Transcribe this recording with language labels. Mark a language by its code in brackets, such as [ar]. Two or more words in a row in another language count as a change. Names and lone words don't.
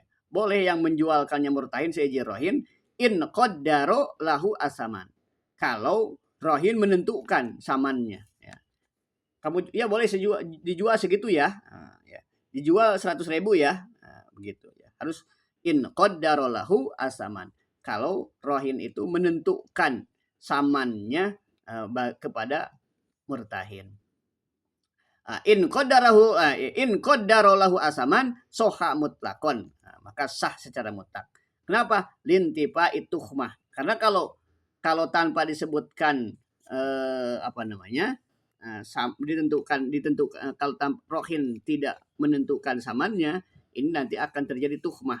[id] Boleh yang menjualkannya murtahin seizin rohin [ar] إن قدر له الثمن, [id] kalau rohin menentukan samannya, ya. Kamu ya boleh dijual segitu ya, ya. Dijual 100.000 ya, begitu ya. Harus [ar] إن قدر له الثمن, [id] kalau rohin itu menentukan samannya kepada murtahin. [ar] إن قدر له الثمن صح مطلقا, [id] maka sah secara mutlak. Kenapa? [ar] لانتفاء التهمة. [id] Karena kalau kalau tanpa disebutkan ditentukan kalau rohin tidak menentukan samannya, ini nanti akan terjadi tuhmah.